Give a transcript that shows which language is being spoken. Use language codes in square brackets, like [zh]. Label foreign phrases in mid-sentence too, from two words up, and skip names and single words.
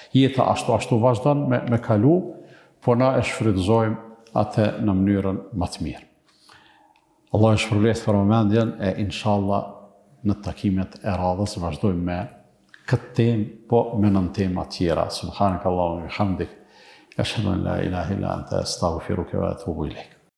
[sq] Jeta ashtu vazhdon me kalu, po na e shfrytëzojmë atë në mënyrën më të mirë. Allah e shpërblet për momendjen e inshallah në takimet e radhës vazhdojmë me këtë temë, po me nën tema tjera. [ar] سبحانك اللهم وبحمدك، أشهد أن لا إله إلا أنت أستغفرك وأتوب إليك.